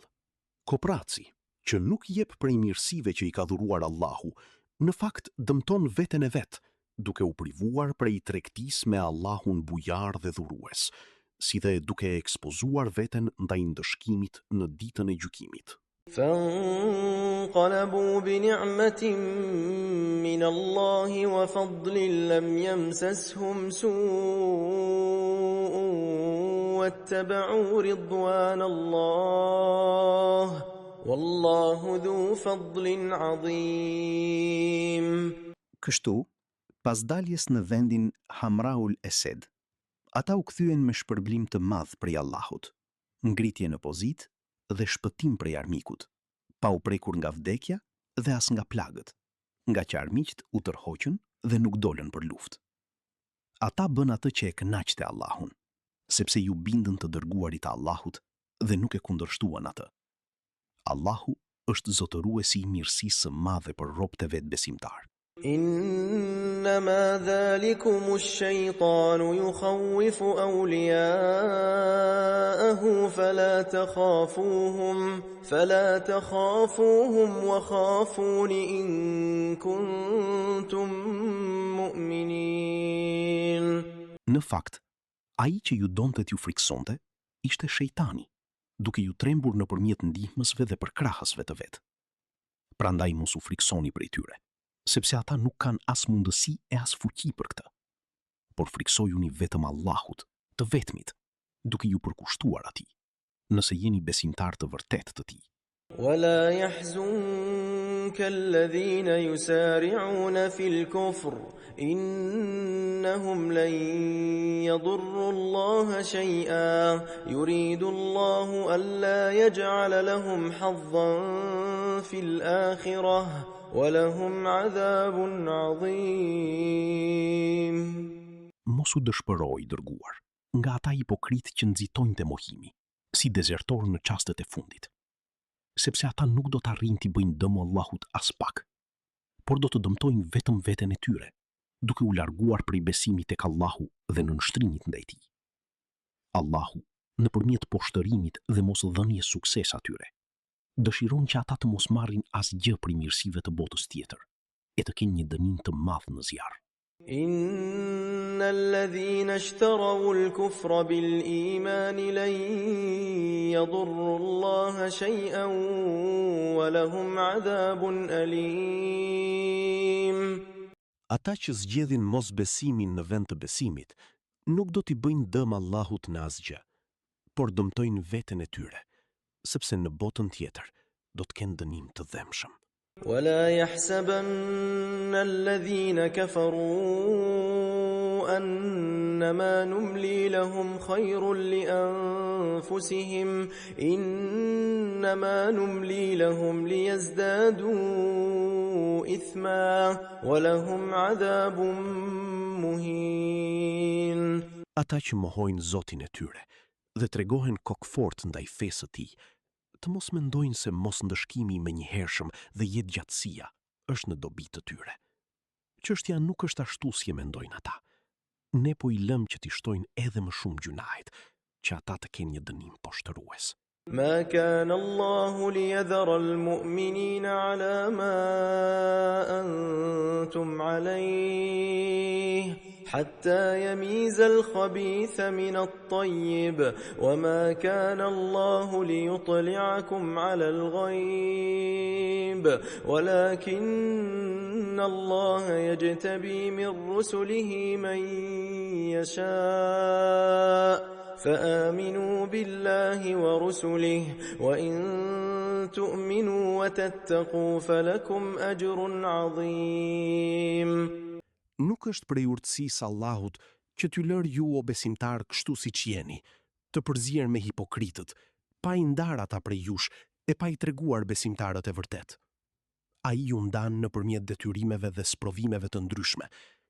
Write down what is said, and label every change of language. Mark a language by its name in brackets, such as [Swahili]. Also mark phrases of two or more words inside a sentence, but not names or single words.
[Albanian] Kopraci, që nuk jep prej mirësive që i ka dhuruar Allahu, në fakt dëmton veten e vet, duke u privuar prej tregtisë me Allahun bujar dhe dhurues, si dhe duke ekspozuar veten ndaj ndëshkimit në ditën e gjykimit. [Arabic] فانقلبوا بنعمة من الله وفضل لم يمسسهم سوء واتبعوا رضوان الله والله ذو فضل عظيم. [Albanian] Kështu, pas daljes në vendin Hamraul Esed, ata u kthyen me shpërblim të madh prej Allahut, ngritje në pozitë dhe shpëtim prej armikut, pa u prekur nga vdekja dhe as nga plagët, nga që armiqt u tërhoqën dhe nuk dolën për luftë. Ata bën atë që e kënaqte Allahun, sepse ju bindën të dërguarit të Allahut dhe nuk e kundërshtuan atë. Allahu është zotëruesi i mirësisë së madhe për robët e vet besimtar. [Arabic] إنما ذلكم الشيطان يخوف أولياءه فلا تخافوهم وخافون إن كنتم مؤمنين. [Albanian] Në fakt, ai që ju donte t'ju friksonte ishte shejtani, duke ju trembur nëpërmjet ndihmësve dhe përkrahasve të vet. Prandaj mos u friksoni prej tyre, sepse ata nuk kanë as mundësi e as fuqi për këtë. Por friksojuni vetëm Allahut, të vetmit, duke ju përkushtuar atij, nëse jeni besimtar të vërtet të tij. [Arabic] ولا يحزنك الذين يسارعون في الكفر إنهم لن يضروا الله شيئا يريد الله ألا يجعل لهم حظا في الآخرة ولهم عذاب عظيم. [Albanian] Mos u dëshpëroj, dërguar, nga ata hipokrit që nxitojnë te mohimi, si dezertor në çastet e fundit, sepse ata nuk do të arrijnë t'i bëjnë dëm Allahut as pak, por do të dëmtojnë vetëm veten e tyre, duke u larguar prej besimit tek Allahu dhe në nështrimit ndaj tij. Allahu, nëpërmjet poshtërimit dhe mosdhënies sukses atyre, dëshiron që ata të mos marrin asgjë prej mirësive të botës tjetër, e të kenë një dënim të madh në zjarr. [Arabic] إن الذين اشتروا الكفر بالإيمان لن يضروا الله شيئا ولهم عذاب أليم. [Albanian] Ata që zgjedhin mos besimin në vend të besimit, nuk do t'i bëjnë dëm Allahut në asgjë, por dëmtojnë veten e tyre, sepse në botën tjetër do të kenë dënim të dhemshëm. [Arabic] ولا يحسبن الذين كفروا أنما نملي لهم خير لأنفسهم إنما نملي لهم ليزدادوا إثما ولهم عذاب مهين. [Albanian] Ata që mohojnë Zotin e tyre dhe tregohen kokfort ndaj fesë së tij, të mos mendojnë se mos ndëshkimi me njëhershëm dhe jetë gjatësia është në dobi të tyre. Çështja nuk është ashtu si e mendojnë ata. Ne po i lëm që t'i shtojnë edhe më shumë gjunahet, që ata të kenë një dënim poshtërues. [Arabic] ما كان الله ليذر المؤمنين على ما أنتم عليه حتى يميز الخبيث من الطيب وما كان الله ليطلعكم على الغيب ولكن الله يجتبي من رسله من يشاء فآمنوا بالله ورسله وإن تؤمنوا وتتقوا فلكم أجر عظيم. [Albanian] Nuk është prej urtësisë Allahut që t'ju lër ju o besimtar kështu siç jeni, të përzier me hipokritët, pa i ndar ata prej jush e pa i treguar besimtarët e vërtet. Ai ju ndan nëpërmjet detyrimeve dhe sprovimeve të ndryshme,